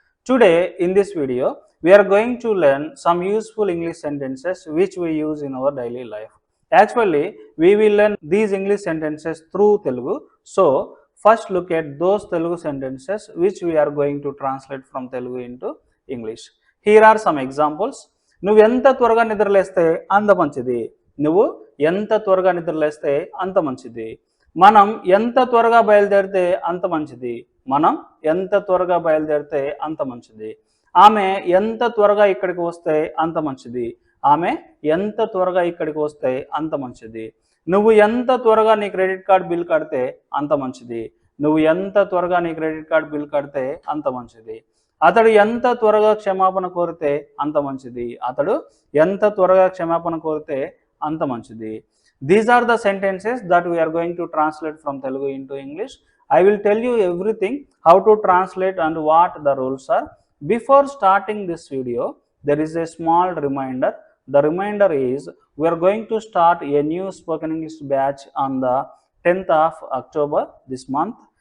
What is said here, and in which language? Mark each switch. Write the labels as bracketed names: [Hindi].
[English] Today in this video, we are going to learn some useful English sentences which we use in our daily life. Actually, we will learn these English sentences through Telugu. So, first look at those Telugu sentences which we are going to translate from Telugu into English. Here are some examples. [Telugu] నువ్వు ఎంత త్వరగా నిద్రలేస్తే అంత మంచిది. నువ్వు ఎంత త్వరగా నిద్రలేస్తే అంత మంచిది. మనం ఎంత త్వరగా బయలుదేరితే అంత మంచిది. మనం ఎంత త్వరగా బయలుదేరితే అంత మంచిది. ఆమె ఎంత త్వరగా ఇక్కడికి వస్తే అంత మంచిది. ఆమె ఎంత త్వరగా ఇక్కడికి వస్తే అంత మంచిది. నువ్వు ఎంత త్వరగా నీ క్రెడిట్ కార్డ్ బిల్ కడితే అంత మంచిది. నువ్వు ఎంత త్వరగా నీ క్రెడిట్ కార్డ్ బిల్ కడితే అంత మంచిది. అతడు ఎంత త్వరగా క్షమాపణ కోరితే అంత మంచిది. అతడు ఎంత త్వరగా క్షమాపణ కోరితే అంత మంచిది. [English] These are the sentences that we are going to translate from Telugu into English. I will tell you everything, how to translate and what the rules are. Before starting this video, there is a small reminder. The reminder is we are going to start a new spoken English batch on the 10th of October this month.